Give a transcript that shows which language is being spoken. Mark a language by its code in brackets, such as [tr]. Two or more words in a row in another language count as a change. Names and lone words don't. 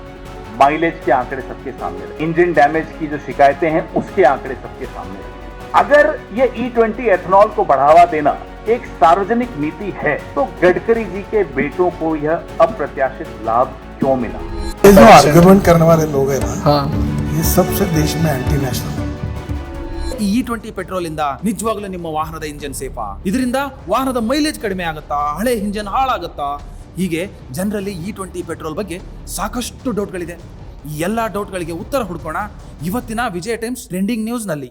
[hi] माइलेज के आंकड़े सबके सामने रहे. [en] engine damage [hi] की जो शिकायतें हैं उसके आंकड़े सबके सामने रहे. अगर ये E20 एथनॉल को बढ़ावा देना एक सार्वजनिक नीति है तो गडकरी जी के बेटों को यह अप्रत्याशित लाभ क्यों मिला? ये जो आर्गुमेंट करने वाले लोग हैं ना, ये सबसे देश में [en] anti national. [kn] ಈ E20 ಪೆಟ್ರೋಲ್ ಇಂದ ನಿಜವಾಗ್ಲೂ ನಿಮ್ಮ ವಾಹನದ ಇಂಜಿನ್ ಸೇಫಾ? ಇದರಿಂದ ವಾಹನದ ಮೈಲೇಜ್ ಕಡಿಮೆ ಆಗುತ್ತಾ? ಹಳೆ ಇಂಜಿನ್ ಹಾಳಾಗುತ್ತಾ? ಹೀಗೆ ಜನರಲ್ಲಿ E20 ಪೆಟ್ರೋಲ್ ಬಗ್ಗೆ ಸಾಕಷ್ಟು ಡೌಟ್ಗಳಿದೆ. ಈ ಎಲ್ಲಾ ಡೌಟ್ಗಳಿಗೆ ಉತ್ತರ ಹುಡ್ಕೋಣ ಇವತ್ತಿನ ವಿಜಯ ಟೈಮ್ಸ್ ಟ್ರೆಂಡಿಂಗ್ ನ್ಯೂಸ್ ನಲ್ಲಿ.